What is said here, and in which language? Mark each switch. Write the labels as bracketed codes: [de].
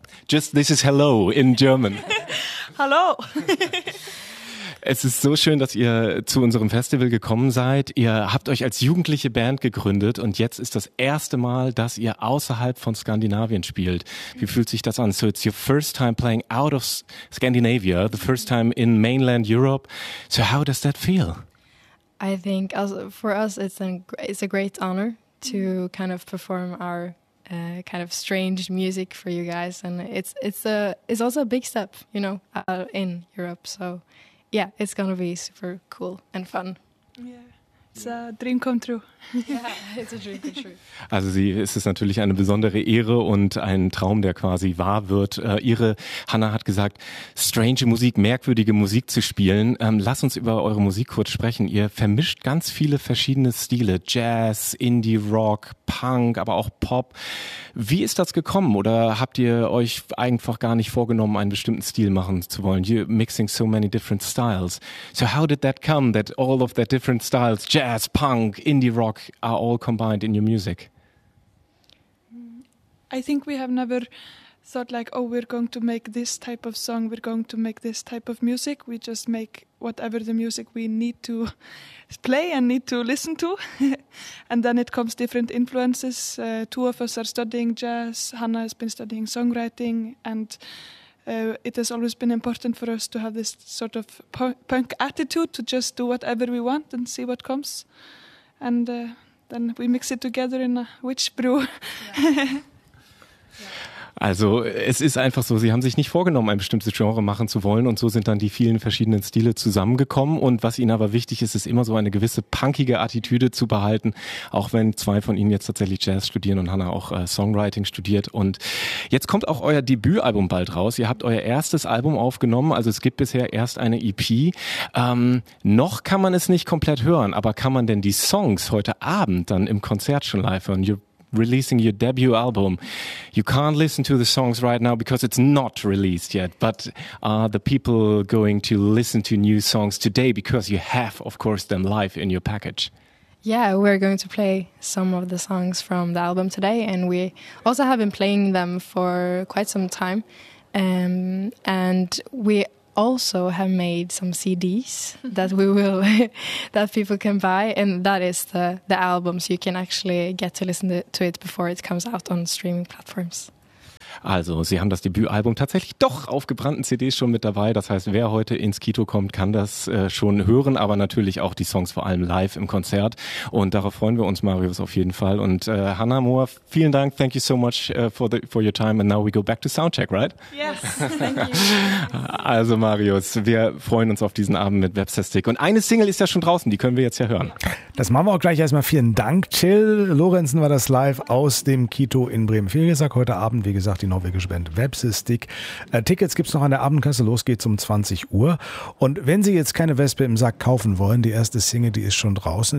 [en] Just this is hello in German. [de] Hallo. Es ist so schön, dass ihr zu unserem Festival gekommen seid. Ihr habt euch als jugendliche Band gegründet und jetzt ist das erste Mal, dass ihr außerhalb von Skandinavien spielt. Wie fühlt sich das an? [en] So it's your first time playing out of Scandinavia, the first time in mainland Europe. So how does that feel? I think for us it's a great honor to kind of perform our kind of strange music for you guys, and it's also a big step, you know, in Europe. So yeah, it's gonna be super cool and fun. Yeah, it's a dream come true. Yeah, it's a dream come true. [de] Also sie ist es natürlich eine besondere Ehre und ein Traum, der quasi wahr wird. Ihre Hanna hat gesagt, strange Musik, merkwürdige Musik zu spielen. Lass uns über eure Musik kurz sprechen. Ihr vermischt ganz viele verschiedene Stile, Jazz, Indie Rock, Punk, aber auch Pop. Wie ist das gekommen? Oder habt ihr euch einfach gar nicht vorgenommen, einen bestimmten Stil machen zu wollen? [en] You're mixing so many different styles. So how did that come, that all of the different styles, Jazz, Punk, Indie Rock, are all combined in your music? I think we have never thought like, oh, we're going to make this type of song, we're going to make this type of music. We just make whatever the music we need to play and need to listen to. And then it comes different influences. Two of us are studying jazz. Hanna has been studying songwriting. And it has always been important for us to have this sort of punk attitude, to just do whatever we want and see what comes. And then we mix it together in a witch brew. [de] Also es ist einfach so, sie haben sich nicht vorgenommen, ein bestimmtes Genre machen zu wollen und so sind dann die vielen verschiedenen Stile zusammengekommen und was ihnen aber wichtig ist, ist immer so eine gewisse punkige Attitüde zu behalten, auch wenn zwei von ihnen jetzt tatsächlich Jazz studieren und Hanna auch Songwriting studiert und jetzt kommt auch euer Debütalbum bald raus, ihr habt euer erstes Album aufgenommen, also es gibt bisher erst eine EP, noch kann man es nicht komplett hören, aber kann man denn die Songs heute Abend dann im Konzert schon live hören? [en] Releasing your debut album. You can't listen to the songs right now because it's not released yet. But are the people going to listen to new songs today? Because you have, of course, them live in your package. Yeah, we're going to play some of the songs from the album today. And we also have been playing them for quite some time. And we also have made some CDs that we will that people can buy, and that is the albums. You can actually get to listen to it before it comes out on streaming platforms. [de] Also, sie haben das Debütalbum tatsächlich doch auf gebrannten CDs schon mit dabei. Das heißt, wer heute ins Kito kommt, kann das schon hören, aber natürlich auch die Songs vor allem live im Konzert. Und darauf freuen wir uns, Marius, auf jeden Fall. Und Hanna, Moa, vielen Dank. [en] Thank you so much for your time. And now we go back to Soundcheck, right? Yes, thank you. [de] Also, Marius, wir freuen uns auf diesen Abend mit Vepsestik. Und eine Single ist ja schon draußen, die können wir jetzt ja hören. Das machen wir auch gleich erstmal. Vielen Dank, Till. Lorenzen war das live aus dem Kito in Bremen. Viel gesagt heute Abend, wie gesagt, die norwegische Band Vepsestik. Tickets gibt es noch an der Abendkasse. Los geht's um 20 Uhr. Und wenn Sie jetzt keine Wespe im Sack kaufen wollen, die erste Single, die ist schon draußen.